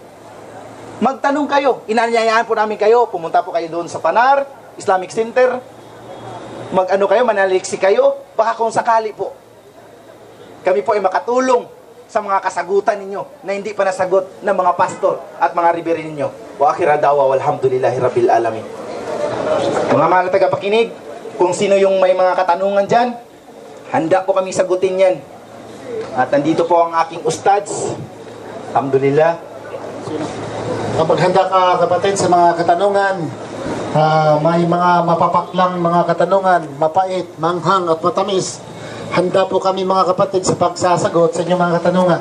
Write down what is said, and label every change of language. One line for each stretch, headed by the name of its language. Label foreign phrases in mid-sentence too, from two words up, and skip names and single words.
Filipino: Magtanong kayo, inaanyayahan po namin kayo, pumunta po kayo doon sa Panar, Islamic Center, manaliksi kayo, baka kung sakali po, kami po ay makatulong sa mga kasagutan ninyo na hindi pa nasagot ng mga pastor at mga riberi ninyo.
Arabic: وآخر دعوانا الحمد لله رب العالمين.
Filipino: Mga mahal na tagapakinig, kung sino yung may mga katanungan dyan, handa po kami sagutin yan. At nandito po ang aking ustads. Alhamdulillah. Kapag handa ka, kapatid, sa mga katanungan, may mga mapapaklang mga katanungan, mapait, manghang at matamis, handa po kami mga kapatid sa pagsasagot sa inyong mga katanungan.